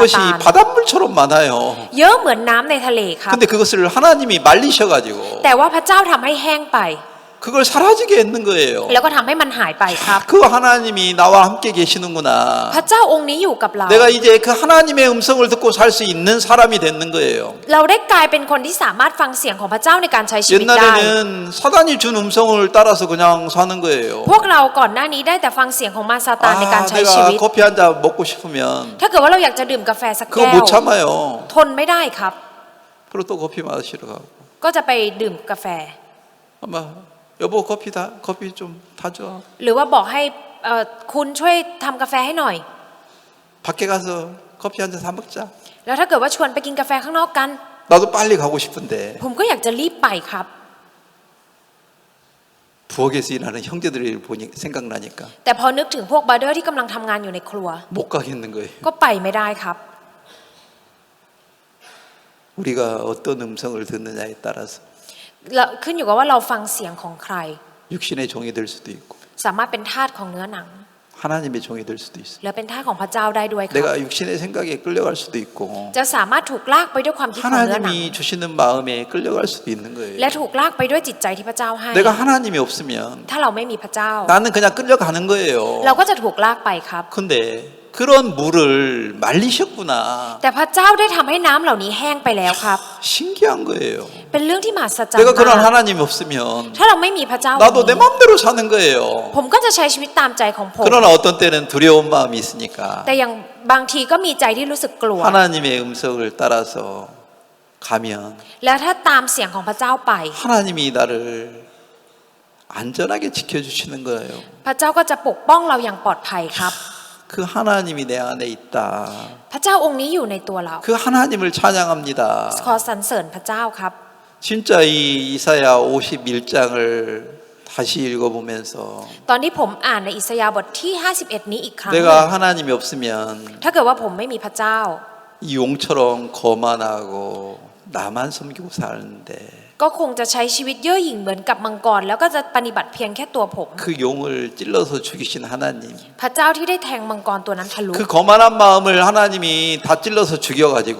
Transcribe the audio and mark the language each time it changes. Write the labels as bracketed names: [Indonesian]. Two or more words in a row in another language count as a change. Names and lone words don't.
[Korean] 그것이 [Thai] ตาน [Korean] 바닷물처럼 많아요. [Thai] เยอะเหมือนน้ำในทะเลครับ [Korean] 근데 그것을 하나님이 말리셔가지고 [Thai] แต่ว่าพระเจ้าทำให้แห้งไป [Korean] 그걸 사라지게 했는 거예요. [Thai] แล้วก็ทำให้มันหายไปครับ [Korean] 그 하나님이 나와 함께 계시는구나. [Thai] พระเจ้าองค์นี้อยู่กับเรา [Korean] 내가 이제 그 하나님의 음성을 듣고 살 수 있는 사람이 되는 거예요. [Thai] เราได้กลายเป็นคนที่สามารถฟังเสียงของพระเจ้าในการใช้ชีวิตได้ [Korean] 옛날에는 사단이 준 음성을 따라서 그냥 사는 거예요. [Thai] พวกเราก่อนหน้านี้ได้แต่ฟังเสียงของมารซาตานในการใช้ชีวิ [Korean] 내가 [Thai] ต [Korean] 커피 한 잔 먹고 싶으면 [Thai] ถ้าเกิดว่าเราอยากจะดื่มกาแฟสัก [Korean] 그거 [Thai] แก้ว [Korean] 못 참아요. [Thai] ทนไม่ได้ครับ [Korean] 그리고 또 커피 마시러 가고. [Thai] ก็จะไปดื่มกาแฟ [Korean] 아마 여보 커피 좀 타줘. [Thai] หรือว่าบอกให้คุณช่วยทำกาแฟให้หน่อย [Korean] 밖에 가서 커피 한 잔 사 먹자. [Thai] แล้วถ้าเกิดว่าชวนไปกินกาแฟข้างนอกกัน [Korean] 나도 빨리 가고 싶은데 [Thai] ผมก็อยากจะรีบไปครับ [Korean] 부엌에서 일하는 형제들을 보니 생각나니까 [Thai] แต่พอนึกถึงพวกบราเดอร์ที่กำลังทำงานอยู่ในครัว [Korean] 못 가겠는 거예요. [Thai] ก็ไปไม่ได้ครับ [Korean] 우리가 어떤 음성을 듣느냐에 따라서 [Thai] ขึ้นอยู่กับว่าเราฟังเสียงของใคร [Korean] 육신의 종이 될 수도 있고 [Thai] สามารถเป็นทาสของเนื้อหนัง [Korean] 하나님의 종이 될 수도 있습니다. [Thai] และเป็นทาสของพระเจ้าได้ด้วยครับ [Korean] 내가 육신의 생각에 끌려갈 수도 있고 [Thai] จะสามารถถูกลากไปด้วยความคิดของเนื้อหนัง [Korean] 하나님이 주시는 마음에 끌려갈 수도 있는 거예요. [Thai] และถูกลากไปด้วยจิตใจที่พระเจ้าให้ [Korean] 내가 하나님이 없으면 [Thai] ถ้าเราไม่มีพระเจ้า [Korean] 나는 그냥 끌려가는 거예요. [Thai] เราก็จะถูกลากไปครับ [Korean] 근데 그런 물을 말리셨구나. [Thai] แต่พระเจ้าได้ทำให้น้ำเหล่านี้แห้งไปแล้วครับ [Korean] 신기한 거예요. [Thai] เป็นเรื่องที่มหัศจรรย์ [Korean] 내가 그런 [Thai] มาก [Korean] 하나님이 없으면 [Thai] ถ้าเราไม่มีพระเจ้า [Korean] 나도 내 마음대로 사는 거예요. [Thai] ผมก็จะใช้ชีวิตตามใจของผม [Korean] 그러나 어떤 때는 두려운 마음이 있으니까 [Thai] แต่อย่างบางทีก็มีใจที่รู้สึกกลัว [Korean] 하나님의 음성을 따라서 가면 [Thai] แล้วถ้าตามเสียงของพระเจ้าไป [Korean] 하나님이 나를 안전하게 지켜주시는 거예요. [Thai] พระเจ้าก็จะปกป้องเราอย่างปลอดภัยครับ [Korean] 그 하나님이 내 안에 있다. [Thai] พระเจ้าองค์นี้อยู่ในตัวเรา [Korean] 그 하나님을 찬양합니다. [Thai] ขอสรรเสริญพระเจ้าครับ [Korean] 진짜 이 이사야 51장을 다시 읽어보면서 [Thai] ตอนที่ผมอ่านในอิสยาห์บทที่ 51 นี้อีกครั้งหนึ่ง [Korean] 내가 하나님이 없으면 [Thai] ถ้าเกิดว่าผมไม่มีพระเจ้า [Korean] 이 용처럼 거만하고 나만 섬기고 사는데 [Thai] ก็คงจะใช้ชีวิตเย่อหยิ่งเหมือนกับมังกรแล้วก็จะปฏิบัติเพียงแค่ตัวผม [Korean] 그 용을 찔러서 죽이신 하나님 [Thai] พระเจ้าที่ได้แทงมังกรตัวนั้นทะลุ [Korean] 그 거만한 마음을 하나님이 다 찔러서 죽여가지고